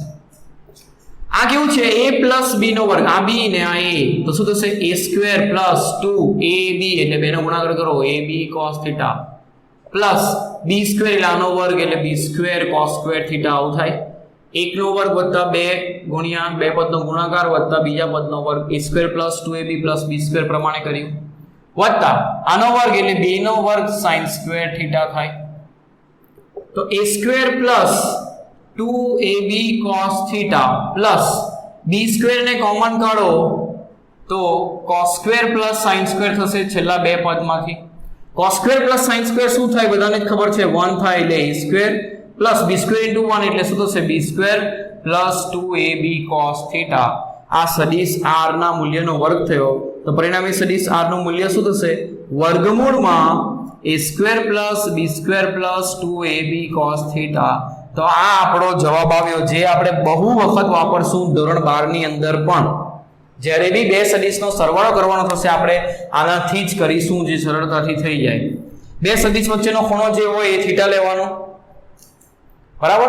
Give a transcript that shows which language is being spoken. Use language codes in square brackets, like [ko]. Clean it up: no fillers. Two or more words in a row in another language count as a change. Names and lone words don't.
[gu] આ કેવું છે [en] a plus b [gu] નો વર્ગ, આ b ને આ a, તો શું થશે [en] a square plus 2ab [gu] એટલે બે નો ગુણાકાર કરો [en] ab cos θ plus b square [gu] એટલે આનો વર્ગ એટલે [en] b square cos square θ [gu] આવું થાય. એક નો વર્ગ વત્તા 2 ગુણ્યા બે પદનો ગુણાકાર વત્તા બીજા પદનો વર્ગ [en] a square plus 2ab plus b square [gu] પ્રમાણે કર્યું વત્તા આનો વર્ગ એટલે b નો વર્ગ [en] sin square θ [gu] થાય. તો [en] a square plus 2ab cos θ plus b square [gu] ને કોમન કાઢો તો [en] cos square plus sin square [gu] થશે છેલ્લા બે પદમાંથી. [en] cos square plus sin square [gu] શું થાય બધાને જ ખબર છે 1 થાય એટલે [en] a square plus b square into 1 [gu] એટલે શું થશે [en] b square plus 2ab cos θ. [gu] આ સદિશ r ના મૂલ્યનો વર્ગ થયો, તો પરિણામી સદિશ r નું મૂલ્ય શું થશે વર્ગમૂળમાં [en] a square plus b square plus 2ab cos θ. [gu] તો આ આપણો જવાબ આવ્યો, જે આપણે બહુ વખત વાપરશું ધોરણ 12 ની અંદર પણ. જ્યારે બી બે સદિશનો સરવાળો કરવાનો થશે આપણે આનાથી જ કરીશું, જે સરળતાથી થઈ જાય. બે સદિશ વચ્ચેનો ખૂણો જે હોય એ θ લેવાનો, બરાબર.